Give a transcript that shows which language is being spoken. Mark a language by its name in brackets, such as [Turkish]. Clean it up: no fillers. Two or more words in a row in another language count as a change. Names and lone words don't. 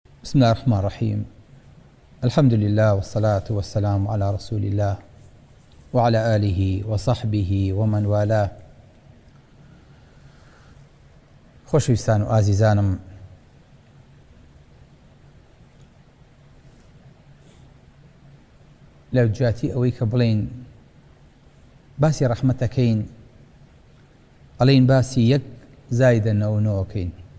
[Arabic] بسم الله الرحمن الرحيم. الحمد لله والصلاة والسلام على رسول الله وعلى آله وصحبه ومن والاه. [Central Kurdish] خۆشەویستان و ئازیزانم، لە جیاتی ئەوەی کە بڵێن باسی ڕەحمەتەکەین، ئەڵێن باسی 1+9